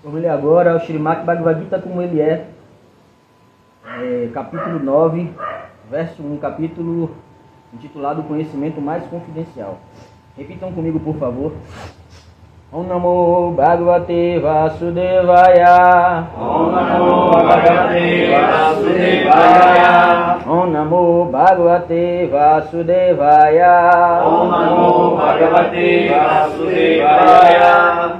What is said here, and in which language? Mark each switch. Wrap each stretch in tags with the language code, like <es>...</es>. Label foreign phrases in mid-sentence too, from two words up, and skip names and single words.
<pt>agora o Srimad Bhagavad Gita como ele é, capítulo 9, verso 1, capítulo intitulado Conhecimento Mais Confidencial. Repitam comigo, por favor.</pt> <sa>Om Namo Bhagavate Vasudevaya. Om Namo Bhagavate Vasudevaya. Om Namo Bhagavate Vasudevaya. Om Namo Bhagavate Vasudevaya.</sa>